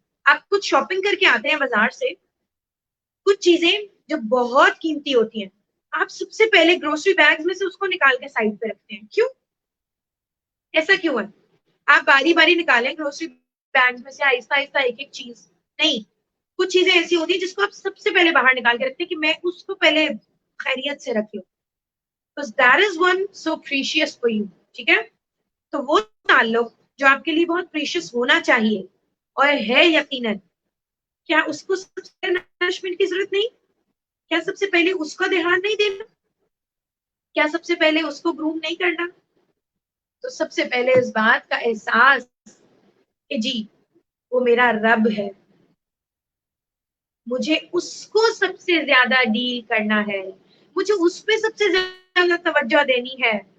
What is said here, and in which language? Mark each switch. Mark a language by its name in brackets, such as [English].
[Urdu] آپ کچھ شاپنگ کر کے آتے ہیں بازار سے, کچھ چیزیں جو بہت قیمتی ہوتی ہیں آپ سب سے پہلے گروسری بیگ میں سے اس کو نکال کے سائڈ پہ رکھتے ہیں. کیوں؟ ایسا کیوں ہے؟ آپ باری باری نکالیں گروسری بیگ میں سے آہستہ آہستہ ایک ایک چیز نہیں. کچھ چیزیں ایسی ہوتی ہیں جس کو آپ سب سے پہلے باہر نکال کے رکھتے ہیں کہ میں اس کو پہلے خیریت سے رکھ لوں. [English] That is one so precious for you. [Urdu] ٹھیک ہے, تو وہ تعلق جو آپ کے لیے بہت پریشیس ہونا چاہیے اور ہے یقیناً, کیا اس کو سب سے نرشمنٹ کی ضرورت نہیں؟ کیا سب سے پہلے اس کو دھیان نہیں دینا؟ کیا سب سے پہلے اس کو گروم نہیں کرنا؟ تو سب سے پہلے اس بات کا احساس کہ جی وہ میرا رب ہے, مجھے اس کو سب سے زیادہ ڈیل کرنا ہے, مجھے اس پہ سب سے زیادہ توجہ دینی ہے.